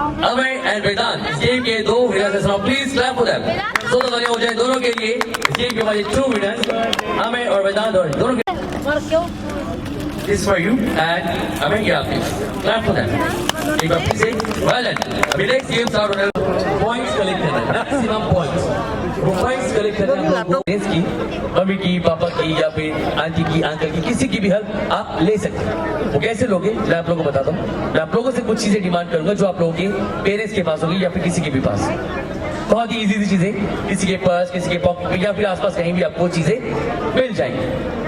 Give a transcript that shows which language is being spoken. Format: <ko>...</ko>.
<hi>Amay and वेदांत। इस game के 2 winners हैं।</hi> <en>Please clap for them.</en> <hi>दोनों तालियां हो जाए दोनों के लिए। इस गेम के हमारे 2 winners अमय और वेदांत और दोनों के।</hi> <en>This is for you and Amay</en> <hi>ये आपके।</hi> <en>Clap for them.</en> <hi>एक बार फिर से well done. अभी next game start होने points collect करना है। Maximum points. वो points collect करना है हम लोगों को। की मम्मी की पापा की या फिर आंटी की अंकल की किसी की भी हेल्प आप ले सकते हैं। वो कैसे लोगे मैं आप लोगों को बताता हूँ। मैं आप लोगों से कुछ चीजें डिमांड करूंगा जो आप लोगों के पेरेंट्स के पास होगी या फिर किसी के भी पास। बहुत ही इजी सी चीजें किसी के पर्स किसी के पॉकेट में या फिर आसपास कहीं भी आपको चीजें मिल जाएंगी।</hi>